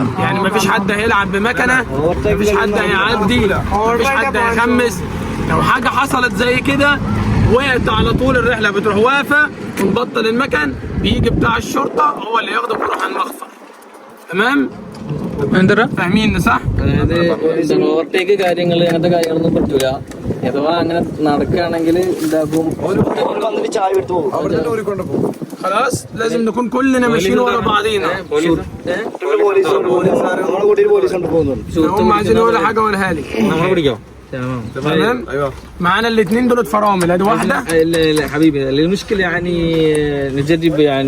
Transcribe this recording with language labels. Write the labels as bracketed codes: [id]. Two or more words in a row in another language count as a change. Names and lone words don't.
[ar] يعني مفيش حد هيلعب بمكنه مفيش حد هيعدي مفيش حد هيخمس لو حاجه حصلت زي كده وقعت على طول الرحله بتروح واقفه ونبطل المكن بيجي بتاع الشرطه هو اللي ياخدك ويروح على المخفر تمام؟ فاهمين صح؟ [ml] അതായത് ഓവർടേക്ക് കാര്യങ്ങൾ അങ്ങനത്തെ കാര്യങ്ങളൊന്നും പറ്റൂല അഥവാ അങ്ങനെ നടക്കുകയാണെങ്കിൽ ഇതാക്കും വന്നിട്ട് ചായ എടുത്ത് പോകും [ar] خلاص لازم نكون كلنا ماشيين ورا بعضينا هم عايزين ولا حاجه ولا لي تمام معانا الاثنين دول فرامل ادي واحده لا حبيبي المشكله يعني نجرب يعني